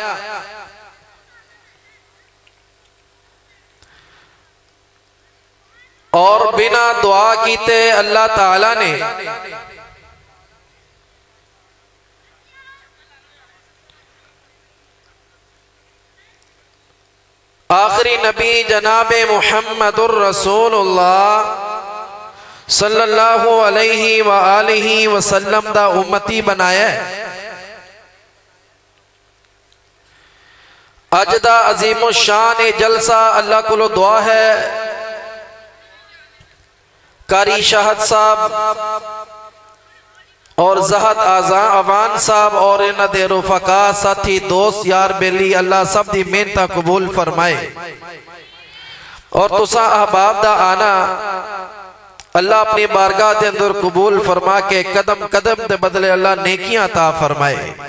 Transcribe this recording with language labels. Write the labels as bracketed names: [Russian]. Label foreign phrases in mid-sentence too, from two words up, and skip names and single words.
[Punjabi] اور بنا دعا کیتے اللہ تعالیٰ نے آخری نبی جناب [Arabic] محمد رسول اللہ صلی اللہ علیہ و آلہ وسلم [Punjabi] دا امتی بنایا. اج دا عظیم شان جلسہ اللہ کو دعا ہے قاری شاہد صاحب اور جہد اعوان صاحب اور انہاں دے رفقا ساتھی دوست یار بیلی اللہ سب دی محنت قبول فرمائے اور تسا احباب دا آنا اللہ اپنی بارگاہ دے اندر قبول فرما کے قدم قدم دے بدلے اللہ نیکیاں عطا فرمائے.